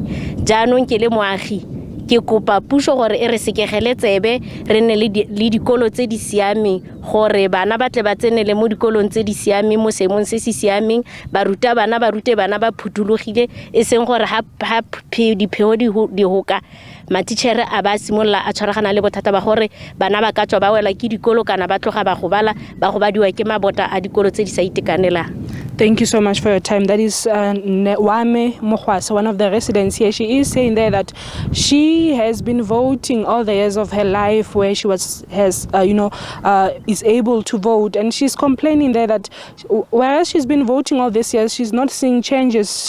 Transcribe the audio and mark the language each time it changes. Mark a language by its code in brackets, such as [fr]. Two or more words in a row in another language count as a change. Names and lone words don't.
[tn] Jaanong ke le moagi ke kopa puso gore e re sekegele tsebe re nne le dikolo tse di siameng gore bana ba tle ba tsenele mo dikolong tse di siameng mo seemong se se siameng, ba rute bana ba phutulogile e seng gore ha dipheo di hoka matitšhere a ba simolla a tshwaragana le bothata ba gore bana ba ka tswa ba wela ke dikolo kana ba tloga ba gobadiwa ke mabota a dikolo tse di sa itekanelang. [en] Thank you so much for your time. That is Wame Mokwasa, one of the residents here. She is saying there that she has been voting all the years of her life where she is able to vote, and she's complaining there that whereas she's been voting all these years, she's not seeing changes.